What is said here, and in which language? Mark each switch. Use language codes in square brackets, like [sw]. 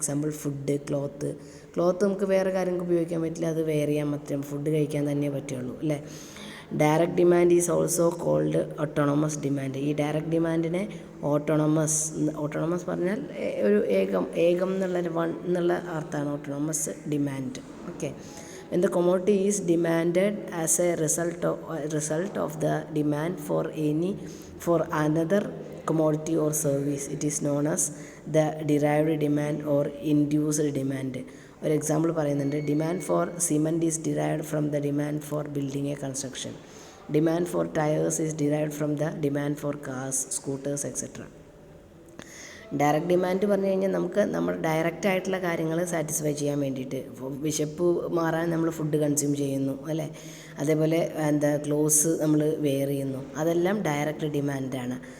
[ml] Example food, cloth നമുക്ക് വേറെ കാര്യങ്ങൾക്ക് ഉപയോഗിക്കാൻ പറ്റില്ല, അത് വെയർ ചെയ്യാൻ പറ്റും, ഫുഡ് കഴിക്കാൻ തന്നെ പറ്റുള്ളൂ അല്ലേ. [en] Direct demand is also called autonomous demand. [ml] ഈ ഡയറക്റ്റ് ഡിമാൻഡിനെ ഓട്ടോണമസ് പറഞ്ഞാൽ ഒരു ഏകം വൺ എന്നുള്ള അർത്ഥമാണ് autonomous demand. [en] Okay, when the commodity is demanded as a result of the demand for another commodity or service, it is known as the derived demand or induced demand. [ml] ഒരു example പറയുന്നുണ്ട്, [en] Demand for cement is derived from the demand for building a construction. Demand for tyres is derived from the demand for cars, scooters, etcetera. [ml] Direct demand പറഞ്ഞു കഴിഞ്ഞാൽ നമുക്ക് നമ്മൾ direct ആയിട്ടുള്ള കാര്യങ്ങൾ satisfy ചെയ്യാൻ വേണ്ടിയിട്ട്, വിശപ്പ് മാറാൻ നമ്മൾ ഫുഡ് കൺസ്യൂം ചെയ്യുന്നു അല്ലേ, അതേപോലെ ക്ലോത്ത്സ് നമ്മൾ വെയർ ചെയ്യുന്നു, അതെല്ലാം ഡയറക്റ്റ് ഡിമാൻഡാണ്.